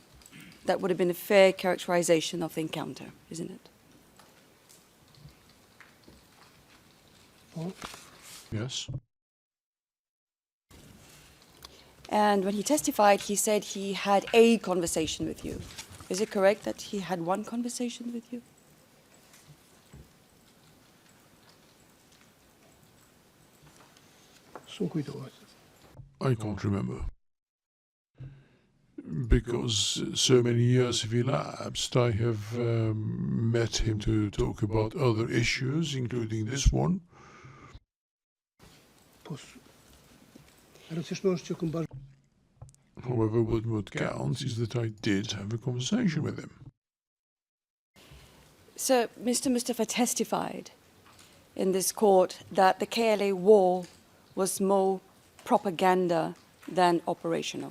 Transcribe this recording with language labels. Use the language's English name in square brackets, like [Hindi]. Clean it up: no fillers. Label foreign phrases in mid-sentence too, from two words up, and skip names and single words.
[English] That would have been a fair characterization of the encounter, isn't it? Po, Yes. And when he testified, he said he had a conversation with you. Is it correct that he had one conversation with you? [Albanian] s'm kujtohet. [English] I can't remember. Because so many years have elapsed, I have met him to talk about other issues, including this one. [Albanian] Po, e rëndësishme është që kam bashkë. [English] However, what counts is that I did have a conversation with him. So, Mr. Mustafa testified in this court that the KLA war was more propaganda than operational.